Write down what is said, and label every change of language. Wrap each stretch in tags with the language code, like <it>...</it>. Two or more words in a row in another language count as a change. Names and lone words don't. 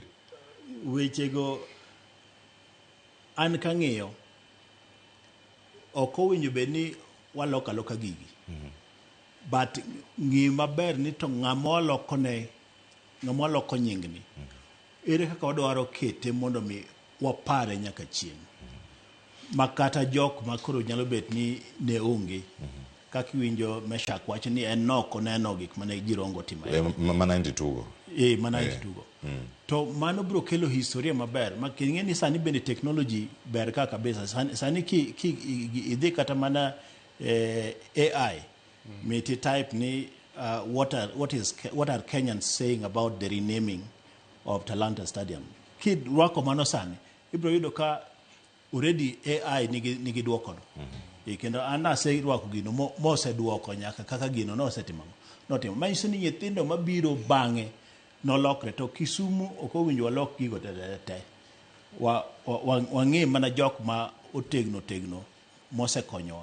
<luo>wechego an kang'iyo ok owinjo bed ni walokaloka gigi but ng'i maber ni to ng'ama loko nyingni ere kaka wadwaro kete mondo mi wapare nyaka chieng' makata jok makoro nyalo bet ni ne onge kaka iwinjo Meshack wacho ni en noko neno gik mane jirongo timo mana 92 mana 92 to mano bro kelo historia maber making'e ni sani bende technology ber ka kabisa sani ki idhi kata mana AI meti type ni</luo> <en>what are Kenyans saying about the renaming of Talanta Stadium</en> <luo>kid rwako mano sani ibro yudo ka already AI nigi duoko kendo anase rwako gino mose duoko nyaka kaka gino nosetimo manyiso ni nyithindo mabiro bang'e nolokre to Kisumu ok owinjo walok gigo te wang'e mana jok ma otegno mosekonyowa.</luo>